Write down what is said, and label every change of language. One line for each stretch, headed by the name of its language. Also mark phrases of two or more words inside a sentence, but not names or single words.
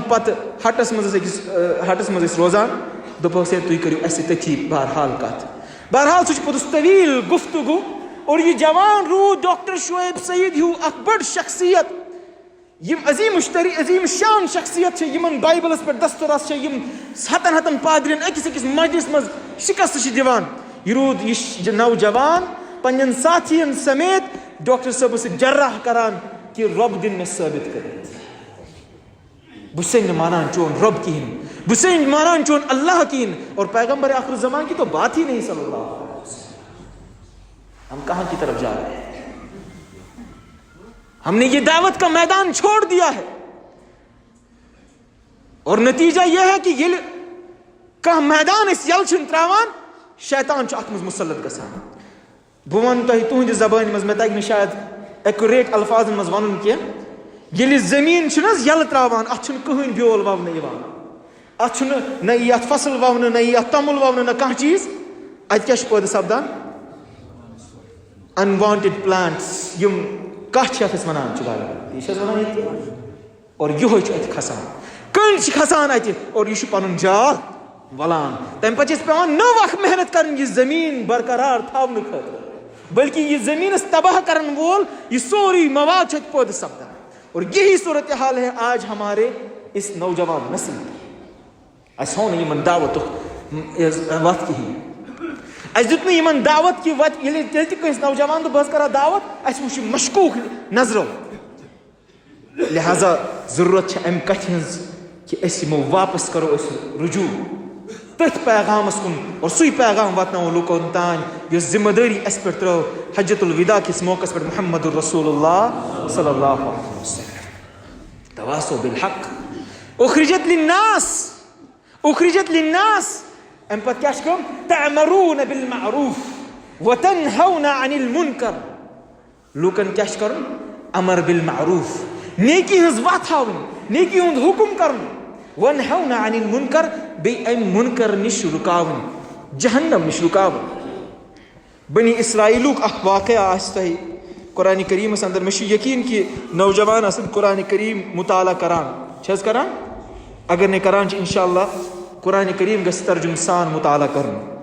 Kashmiri: پتہٕ ہٹس منٛز ٲسۍ روزان دوٚپہوکھ ہے تُہۍ کٔرِو اسہِ تٔتھی بہرحال کتھ بہرحال سُہ چھُ پوٚتُس طویل گفتگو اور یہِ جوان روٗد ڈاکٹر شعیب سعید ہیوٗ اکھ بٔڑ شخصیت یم عظیٖم شان شخصیت چھِ یِمن بایبلس پٮ۪ٹھ دسترس چھِ یم ہتن پادرین أکِس مجلس منٛز شکست چھِ دِوان یہِ روٗد یہِ نوجوان پننٮ۪ن ساتھین سمیت ڈاکٹر صٲبس سۭتۍ جرح کران کہ رۄب دِن مےٚ ثٲبت کٔرِتھ بہٕ چھُسے نہٕ مانان چون رۄب کِہیٖنۍ بہٕ چھُسے نہٕ مانان چون اللہ کِہیٖنۍ
Urdu: اور پیغمبر آخر الزمان کی تو بات ہی نہیں
Arabic: صلی اللہ علیہ وسلم
Urdu: ہم کہاں کی طرف جا رہے ہیں ہم نے یہ دعوت کا میدان چھوڑ دیا ہے اور نتیجہ یہ ہے کہ
Kashmiri: یہ کانٛہہ میدان أسۍ یلہٕ چھِنہٕ تراوان شیطان چھُ اتھ منٛز مُسلط گژھان بہٕ ونہٕ تۄہہِ تُہنٛدِ زبانہِ منٛز مےٚ تگہِ نہٕ شاید ایکوریٹ الفاظن منٛز ونُن کینٛہہ ییٚلہِ زٔمیٖن چھِنہٕ حظ یلہٕ تراوان اتھ چھُنہٕ کٕہٕنۍ بیول وونہٕ یِوان اتھ چھُنہٕ نہ یی اتھ فصل وونہٕ نہ یی اتھ توٚمُل وونہٕ نہ کانٛہہ چیٖز اتہِ کیٛاہ چھُ پٲدٕ سپدان
English: unwanted plants
Kashmiri: یم کچھ چھِ اتھ أسۍ ونان چھِ واریاہ یہِ چھِ حظ ونان ییٚتہِ اور یِہوے چھُ اتہِ کھسان کٔنۍ چھِ کھسان اتہِ اور یہِ چھُ پنُن جال ولان تمہِ پتہٕ چھِ اَسہِ پیٚوان نٔو اکھ محنت کرٕنۍ یہِ زٔمیٖن برقرار تھاونہٕ خٲطرٕ بلکہ یہ زمینس تباہ کرن وول یہ سوری مواد چھُ پٲدٕ سپدان
Urdu: اور یہی صورتحال ہے آج ہمارے اس نوجوان نسل کی
Kashmiri: اَسہِ ہوو نہٕ یِمن دعوتُک وتھ کِہیٖنۍ اَسہِ دیُت نہٕ یِمن دعوت کہِ وتہِ ییٚلہِ تیٚلہِ تہِ کٲنٛسہِ نوجوان دوٚپ بہٕ حظ کرہا دعوت اَسہِ وٕچھ یہِ مشکوٗک نظرو لہٰذا ضروٗرت چھِ امہِ کتھِ ہٕنٛز کہِ أسۍ یِمو واپس کرو أسۍ رجوع تٔتھۍ پیغامس کُن اور سُے پیغام واتناوو لُکن تانۍ یۄس ذمہٕ دٲری اَسہِ پٮ۪ٹھ ترٲو حجت الوداع کِس موقعس پٮ۪ٹھ محمد رسول اللہ
Arabic: صلی اللہ علیہ وسلم تواصوا بالحق اخرجت للناس
Kashmiri: امہِ پتہٕ کیٛاہ چھِ کٲم
Arabic: تعمرون بالمعروف وتنہون عن المنکر
Kashmiri: لوٗکن کیٛاہ چھُ کرُن
Arabic: امر بالمعروف
Kashmiri: نیکی ہٕنٛز وتھ ہاوٕنۍ نیکی ہُنٛد حُکم کرُن
Arabic: ونہون عن المنکر
Kashmiri: بیٚیہِ امہِ منکر نِش رُکاوٕنۍ جہنم نِش رُکاوٕنۍ بنی اسرائیلُک اکھ واقعہ آسہِ تۄہہِ قرآنِ کریٖمس انٛدر مےٚ چھُ یقیٖن کہِ نوجوان آسن قرآنِ کریم مطالعہ کران چھِ حظ کران اگر نَے کران چھِ انشاء اللہ قرآنِ کریم گژھِ ترجُمہٕ سان مطالعہ کرُن